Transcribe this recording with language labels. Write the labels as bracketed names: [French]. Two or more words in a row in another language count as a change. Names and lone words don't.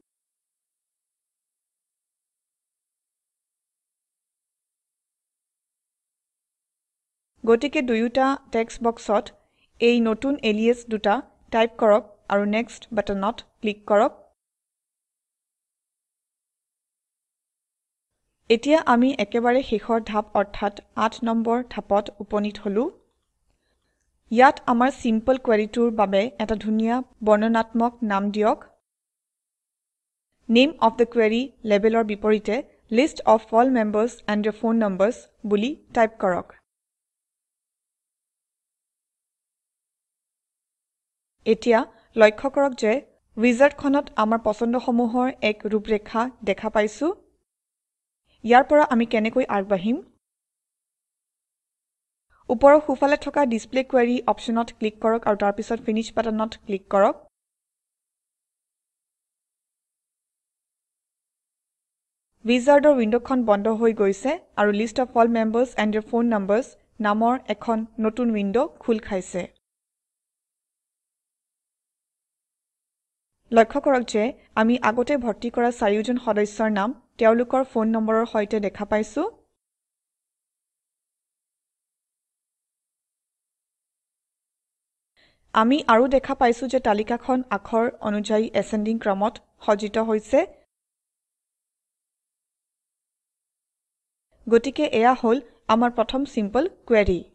[Assamese] গতিকে দুয়োটা টেক্সট বক্সত এই নতুন এলিয়াস দুটা টাইপ কৰক আৰু [English] next button [Assamese] ক্লিক কৰক এতিয়া আমি একেবাৰে শেষৰ ধাপ অৰ্থাৎ 8 নম্বৰ ধাপত উপনীত হলো ইয়াত আমাৰ [English] simple query [Assamese] বাবে এটা ধুনীয়া বৰ্ণনাত্মক নাম দিয়ক [English] Name of the query [Assamese] লেবেলৰ বিপৰীতে [English] List of all members and their phone numbers [Assamese] বুলি টাইপ কৰক এতিয়া লক্ষ্য কৰক যে উইজাৰ্ডখনত আমাৰ পছন্দসমূহৰ এক ৰূপৰেখা দেখা পাইছো ইয়াৰ পৰা আমি কেনেকৈ আগবাঢ়িম ওপৰৰ সোঁফালে থকা [English] display query option [Assamese] ক্লিক কৰক আৰু তাৰ পিছত [English] finish button [Assamese] ক্লিক কৰক উইজাৰ্ডৰ উইণ্ডখন বন্ধ হৈ গৈছে আৰু [English] list of all members and their phone numbers [Assamese] নামৰ এখন নতুন উইণ্ড খোল খাইছে লক্ষ্য কৰক যে আমি আগতে ভৰ্তি কৰা চাৰিওজন সদস্যৰ নাম তেওঁলোকৰ ফোন নম্বৰৰ সৈতে দেখা পাইছো আমি আৰু দেখা পাইছো যে তালিকাখন আখৰ অনুযায়ী এসেন্ডিং ক্ৰমত সজ্জিত হৈছে গতিকে এয়া হ'ল আমাৰ প্ৰথম [English] simple query